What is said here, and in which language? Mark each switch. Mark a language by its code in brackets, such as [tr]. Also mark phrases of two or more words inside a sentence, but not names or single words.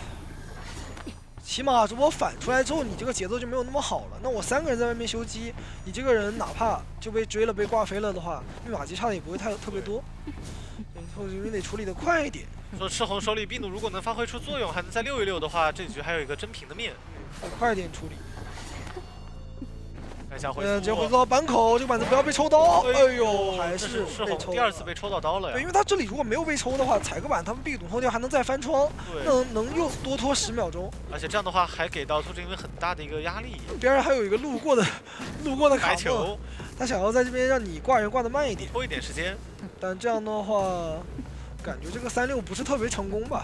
[zh] 起碼如果反出來之後，你這個節奏就沒有那麼好了。那我3個人在外面修機，你這個人哪怕就被追了、被掛飛了的話，密碼機差的也不會特別多。後續你得處理的快一點。說赤紅手裡秘弩如果能發揮出作用，還能再溜一溜的話，這局還有一個真平的面。得快一點處理。看一下回直接回到板口，這個板子不要被抽刀。哎呦，還是被抽。第2次被抽到刀了呀。对，因為他這裡如果沒有被抽的話，踩個板，他們秘弩偷掉還能再翻窗，能又多拖10秒鐘。而且這樣的話還給到兔子因為很大的一個壓力。邊上還有一個路過的卡球，他想要在這邊讓你掛人掛得慢一點，拖一點時間。但這樣的話，感覺這個3-6不是特別成功吧？